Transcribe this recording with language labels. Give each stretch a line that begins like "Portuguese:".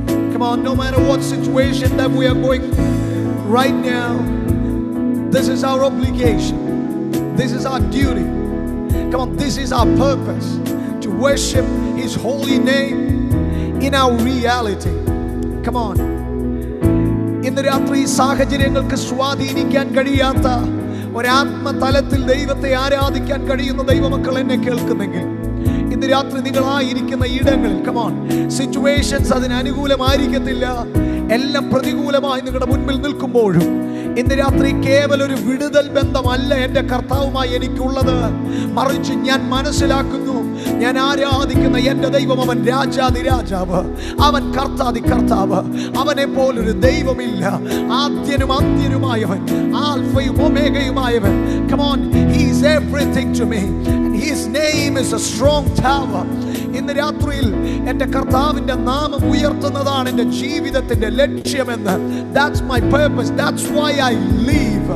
English: Come on, no matter what situation that we are going right now, this is our obligation. This is our duty. Come on, this is our purpose, to worship His holy name in our reality. Come on.
Malayalam: ഇന്ന് രാത്രി സാഹചര്യങ്ങൾക്ക് സ്വാധീനിക്കാൻ കഴിയാത്ത ഒരാത്മതലത്തിൽ ദൈവത്തെ ആരാധിക്കാൻ കഴിയുന്ന ദൈവമക്കൾ എന്നെ കേൾക്കുന്നെങ്കിൽ, ഇന്ന് രാത്രി നിങ്ങളായിരിക്കുന്ന ഇടങ്ങളിൽ,
English: come on, situations
Malayalam: അതിന് അനുകൂലമായിരിക്കത്തില്ല, എല്ലാം പ്രതികൂലമായി നിങ്ങളുടെ മുൻപിൽ നിൽക്കുമ്പോഴും ഇന്ന് രാത്രി കേവലം ഒരു വിടുതൽ ബന്ധമല്ല എൻ്റെ കർത്താവുമായി എനിക്കുള്ളത്. മറിച്ച് ഞാൻ മനസ്സിലാക്കുന്നു, ഞാൻ ആരാധിക്കുന്ന എൻ്റെ ദൈവം അവൻ രാജാതിരാജാവ്, അവൻ കർത്താതി കർത്താവ്, അവനെ പോലൊരു ദൈവമില്ല. ആദ്യനും അന്ത്യനുമായവൻ, ആൽഫയും ഒമേഗയുമായവൻ.
English: Come on, he is everything to me. His name is a strong tower.
Malayalam: ഇന്ന് രാത്രിയിൽ എൻ്റെ കർത്താവിൻ്റെ നാമം ഉയർത്തുന്നതാണ് എൻ്റെ ജീവിതത്തിൻ്റെ ലക്ഷ്യമെന്ന്.
English: That's my purpose. That's why I live.